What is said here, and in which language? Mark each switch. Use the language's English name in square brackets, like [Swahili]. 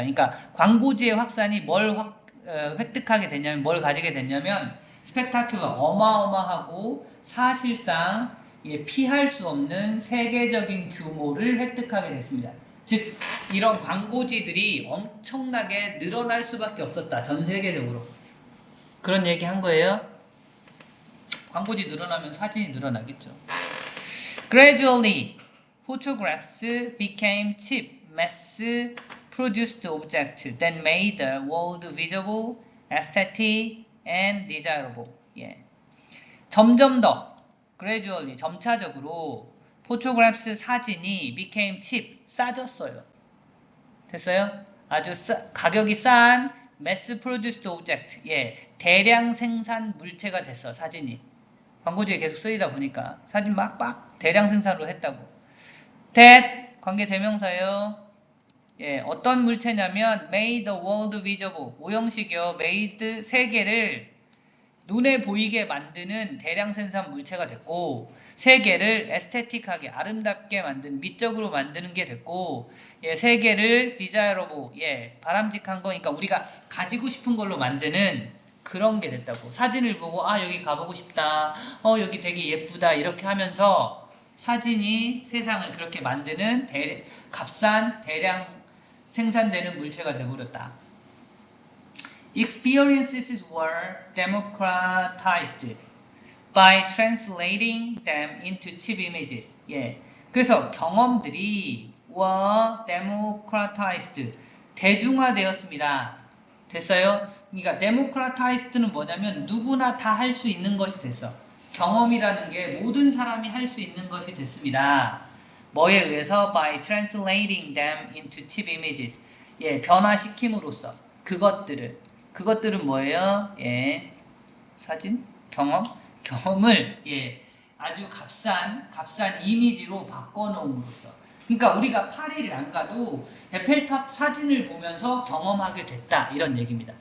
[Korean] 그러니까 광고지의 확산이 뭘 획득하게 됐냐면 뭘 가지게 됐냐면 spectacular, 어마어마하고 사실상 피할 수 없는 세계적인 규모를 획득하게 됐습니다. 즉 이런 광고지들이 엄청나게 늘어날 수밖에 없었다. 전 세계적으로. 그런 얘기 한 거예요. 광고지 늘어나면 사진이 늘어나겠죠. [English] Gradually, photographs became cheap, mass-produced objects that made the world visible, aesthetic, and desirable. [Korean] 예. 점점 더, gradually, 점차적으로 photographs 사진이 [English] became cheap, [Korean] 싸졌어요. 됐어요? 아주 가격이 싼 [English] mass-produced object, [Korean] 예, 대량 생산 물체가 됐어, 사진이. 광고지에 계속 쓰이다 보니까 사진 막 대량 생산으로 했다고. that, 관계 대명사예요. 예, 어떤 물체냐면 [English] made the world visible, [Korean] 오형식이요. made 세계를 눈에 보이게 만드는 대량 생산 물체가 됐고, 세계를 에스테틱하게 아름답게 만든 미적으로 만드는 게 됐고, 예, 세계를 desirable, 예, 바람직한 거니까 우리가 가지고 싶은 걸로 만드는 그런 게 됐다고. 사진을 보고 아 여기 가보고 싶다, 여기 되게 예쁘다 이렇게 하면서 사진이 세상을 그렇게 만드는 값싼 대량 생산되는 물체가 되어버렸다. [English] Experiences were democratized by translating them into cheap images. [Korean] 예, 그래서 경험들이 [English] were democratized, [Korean] 대중화되었습니다. 됐어요? 그러니까 democratized는 뭐냐면 누구나 다 할 수 있는 것이 됐어. 경험이라는 게 모든 사람이 할 수 있는 것이 됐습니다. 뭐에 의해서? [English] By translating them into cheap images. [Korean] 예, 변화시킴으로써 그것들은 뭐예요? 예, 사진, 경험을 예, 아주 값싼 이미지로 바꿔놓음으로써. 그러니까 우리가 파리를 안 가도 에펠탑 사진을 보면서 경험하게 됐다 이런 얘기입니다.